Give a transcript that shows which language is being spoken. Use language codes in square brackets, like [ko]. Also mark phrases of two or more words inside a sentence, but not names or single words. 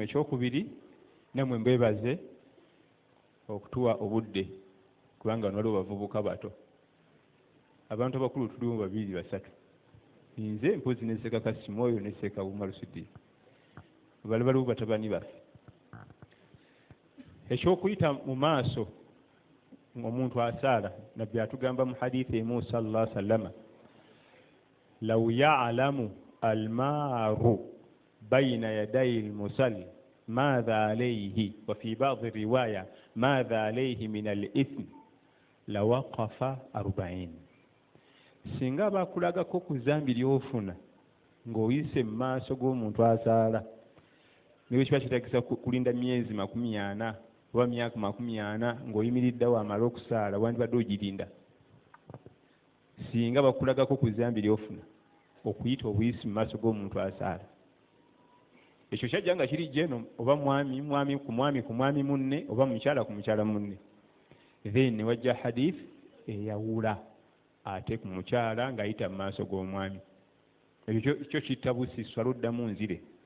[lg] Ekyokubiri nammwe mbebaze okutuwa obudde kubanga waliwo bavubuka bato abantu abakulu tulimu 2 3 nze mpozi ne Sseeka Kasimoyo ne Sseeka Umaru Siddiqi bali baliwo batabani baffe. Ekyokuyita mu maaso omuntu asaala nabbi atugamba mu hadithi emu [ar] صلى الله عليه وسلم لو يعلم المرء بين يدي المصلي ماذا عليه وفي بعض الرواية ماذا عليه من الإثم لوقف 40 [lg] singa bakulagako ku zambi ly'ofuna ng'oyise mu maaso g'omuntu asaala niwe kiba kitagisa kulinda myezi 40 oba myaka 40 ng'oyimiriddewo amala okusaala wandibadde ogirinda singa bakulagako ku zambi ly'ofuna okuyita obuyisi mu maaso g'omuntu asaala ekyo kyajja nga kiri jeno oba mwami ku mwami munne oba mukyala ku mukyala munne then ne wajja hadith eyawula ate ku mukyala ng'ayita mu maaso g'omwami ekyo kyo kitta busiswa luddamu nzire